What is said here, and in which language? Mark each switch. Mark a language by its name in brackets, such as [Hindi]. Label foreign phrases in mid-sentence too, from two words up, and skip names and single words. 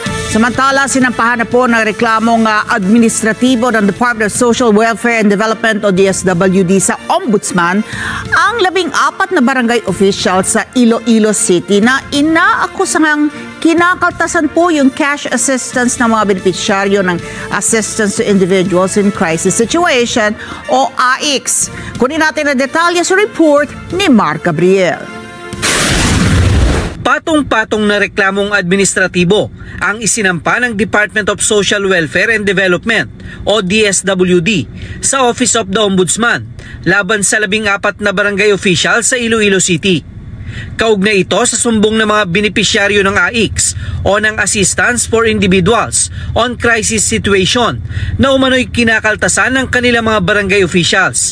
[Filipino] Samantala, sinampahan na po ng reklamong administratibo ng [English] Department of Social Welfare and Development [Filipino] o DSWD sa Ombudsman ang 14 na [English] barangay officials [Filipino] sa Iloilo City na inaakusang kinakaltasan po yung cash assistance ng mga benepisyaryo ng [English] Assistance to Individuals in Crisis Situation [Filipino] o AICS. Kunin natin ang detalye sa report ni Mark Gabriel. Patong-patong na reklamong administratibo ang isinampa ng [English] Department of Social Welfare and Development [Filipino] o DSWD sa [English] Office of the Ombudsman [Filipino] laban sa 14 na [English] barangay official [Filipino] sa Iloilo City. Kaugnay ito sa sumbong ng mga benepisyaryo ng AICS o ng [English] Assistance for Individuals on Crisis Situation [Filipino] na umano'y kinakaltasan ng kanilang mga [English] barangay officials.